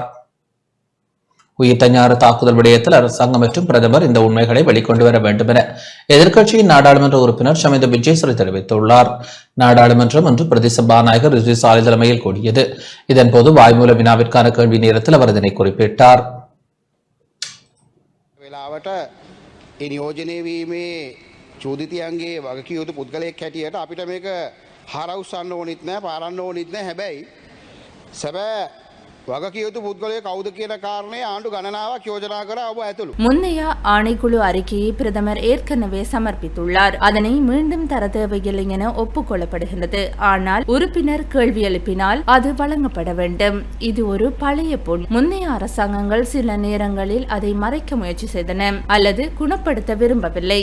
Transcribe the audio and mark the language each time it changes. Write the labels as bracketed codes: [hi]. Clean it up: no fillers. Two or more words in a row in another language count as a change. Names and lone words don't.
[ta] உயிர்த்தஞாறு தாக்குதல் விடயத்தில் அரசாங்கம் மற்றும் பிரதமர் இந்த உண்மைகளை வெளிக்கொண்டு வர வேண்டும் என எதிர்க்கட்சியின் நாடாளுமன்ற உறுப்பினர் சமிந்த விஜயஸ்ரீ தெரிவித்துள்ளார். நாடாளுமன்றம் இன்று பிரதி சபாநாயகர் ரிஜி சாலை தலைமையில் கூடியது. இதன்போது வாய்மூல வினாவிற்கான கேள்வி நேரத்தில் அவர் இதனை குறிப்பிட்டார். [si] චෝදිතයන්ගේ වගකිවයුතු පුද්ගලයෙක් හැටියට අපිට මේක හරවුස්සන්න ඕනෙත් නෑ, පාරන්න ඕනෙත් නෑ. හැබැයි සැබෑ වගකිවයුතු පුද්ගලයෙක් කවුද කියන කාරණේ ආණ්ඩු ගණනාවක් යෝජනා කර ඔබ ඇතුළු. [ta] முன்னைய ஆணைக்குழு அறிக்கையை பிரதமர் ஏற்கனவே சமர்ப்பித்துள்ளார். அதனை மீண்டும் தர தேவையில்லை என ஒப்புக்கொள்ளப்படுகின்றது. ஆனால் உறுப்பினர் கேள்வி எழுப்பினால் அது வழங்கப்பட வேண்டும். இது ஒரு பழைய பொன். முன்னைய அரசாங்கங்கள் சில நேரங்களில் அதை மறைக்க முயற்சி செய்தன அல்லது குணப்படுத்த விரும்பவில்லை.